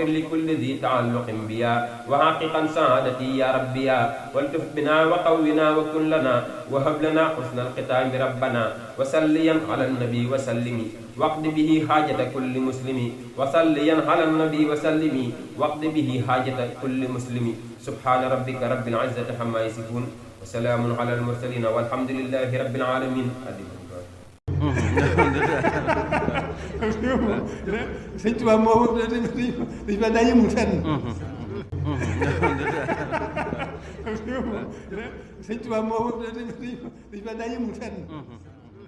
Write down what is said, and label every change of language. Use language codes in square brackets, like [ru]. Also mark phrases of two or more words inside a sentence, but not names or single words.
[ar] لكل ذي تعلق بيا وحققا سعادتي يا ربي يا والتف بنا وقونا وكن لنا وهب لنا حسن الختام ربنا وسليا على النبي وسلمي واقض به حاجة كل مسلم وسليا على النبي وسلمي واقض به حاجة كل مسلم سبحان ربك رب العزة عما يصفون وسلام على المرسلين والحمد لله رب العالمين. [wo] Sëñ Tuubaa moo dañ fa daje mu fenn. Sëñ Tuubaa moo dañ fa daje mu fenn.